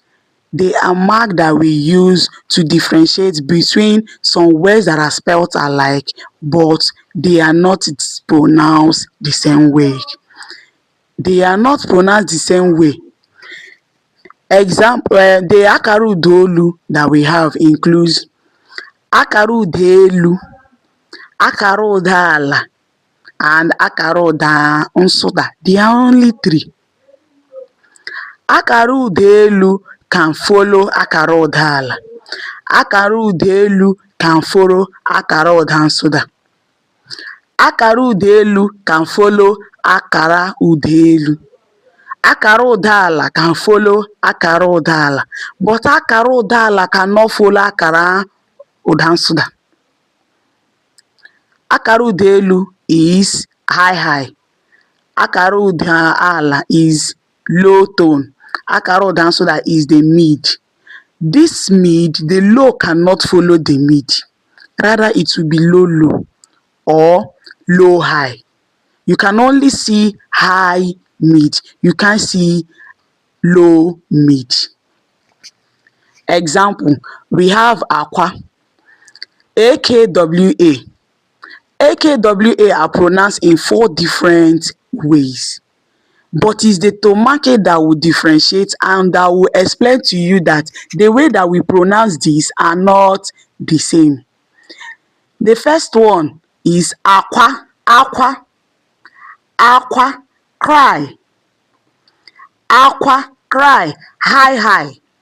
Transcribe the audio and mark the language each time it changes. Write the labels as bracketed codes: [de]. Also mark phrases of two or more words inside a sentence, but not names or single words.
[en] They are marks that we use to differentiate between some words that are spelt alike but they are not pronounced the same way. They are not pronounced the same way. Example, the [ig] Akara olu [en] that we have includes [ig] Akara elu, Akara ala, [en] and [ig] Akara nsụda. [en] There are only three. [ig] Akara elu [en] can follow [ig] Akara ala. Akara elu [en] can follow [ig] Akara nsụda. Akara elu [en] can follow [ig] Akara elu. Akara ala [en] can follow [ig] Akara ala, [en] but [ig] Akara ala [en] cannot follow [ig] Akara nsụda. Akara elu [en] is high. [ig] Akara ala [en] is low tone. [ig] Akara nsụda [en] is the mid. This mid, the low cannot follow the mid. Rather, it will be low or low high. You can only see high mid. You can't see low mid. Example, we have Akwa. AKWA. AKWA are pronounced in 4 different ways. But it's the tone marking that will differentiate and that will explain to you that the way that we pronounce these are not the same. The first one is Akwa. Akwa. Akwa, cry. Akwa, cry, high.